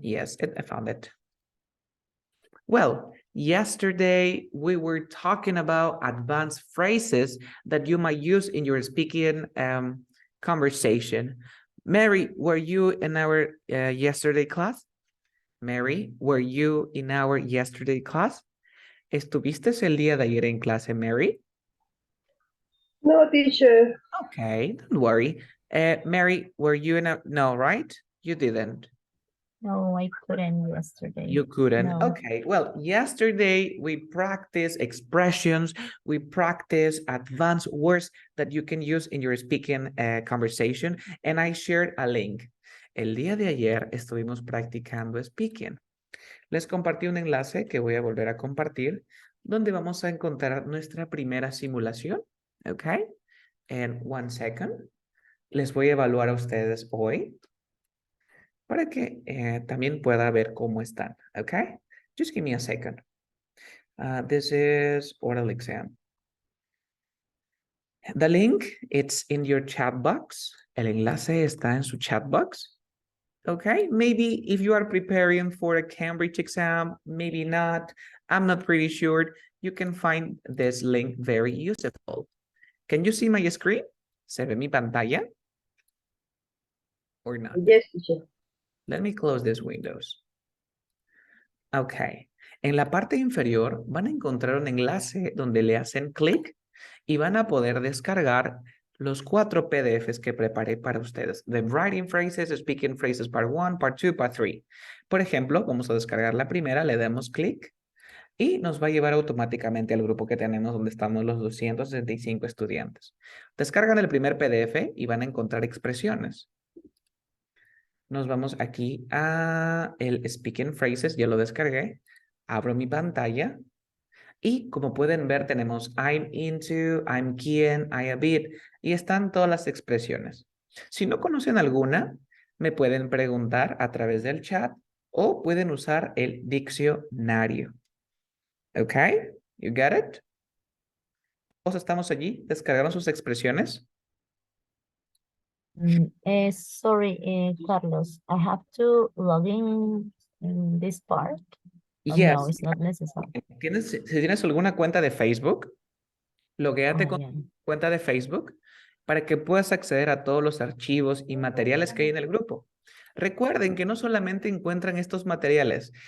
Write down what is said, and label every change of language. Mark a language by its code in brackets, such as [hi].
[en] Yes, I found it. Well, yesterday we were talking about advanced phrases that you might use in your speaking conversation. Mary, were you in our yesterday class? Mary, were you in our yesterday class? [es] ¿Estuviste el día de ayer en clase, Mary? [en] No, teacher. Okay, don't worry. Mary, were you in a... No, right? You didn't. No, I couldn't yesterday. You couldn't? No. Okay, well, yesterday we practiced expressions, we practiced advanced words that you can use in your speaking conversation, and I shared a link. [es] El día de ayer estuvimos practicando speaking. Les compartí un enlace que voy a volver a compartir, donde vamos a encontrar nuestra primera simulación, ¿ok? [en] And 1 second. [es] Les voy a evaluar a ustedes hoy para que también pueda ver cómo están, ¿ok? [en] Just give me a second. This is oral exam. The link, it's in your chat box. [es] El enlace está en su chat box. [en] Okay, maybe if you are preparing for a Cambridge exam, maybe not. I'm not pretty sure. You can find this link very useful. Can you see my screen? [es] ¿Se ve mi pantalla? [en] Or not? Yes, teacher. Let me close these windows. Okay. [es] En la parte inferior van a encontrar un enlace donde le hacen clic y van a poder descargar los 4 PDFs que preparé para ustedes. [en] The writing phrases, speaking phrases part 1, part 2, part 3. [es] Por ejemplo, vamos a descargar la primera, le damos clic y nos va a llevar automáticamente al grupo que tenemos donde estamos los 265 estudiantes. Descargan el primer PDF y van a encontrar expresiones. Nos vamos aquí a el speaking phrases, ya lo descargué. Abro mi pantalla. Y como pueden ver, tenemos [en] I'm into, I'm keen, I a bit, [es] y están todas las expresiones. Si no conocen alguna, me pueden preguntar a través del chat o pueden usar el diccionario. ¿Ok? [en] You get it? [es] ¿Todos estamos allí? ¿Descargaron sus expresiones? [en] Sorry, Carlos, I have to log in this part. Oh, Yes. no, it's not necessary. [es] Si tienes alguna cuenta de Facebook, loguéate con [en] yeah. [es] tu cuenta de Facebook para que puedas acceder a todos los archivos y materiales que hay en el grupo. Recuerden que no solamente encuentran estos materiales.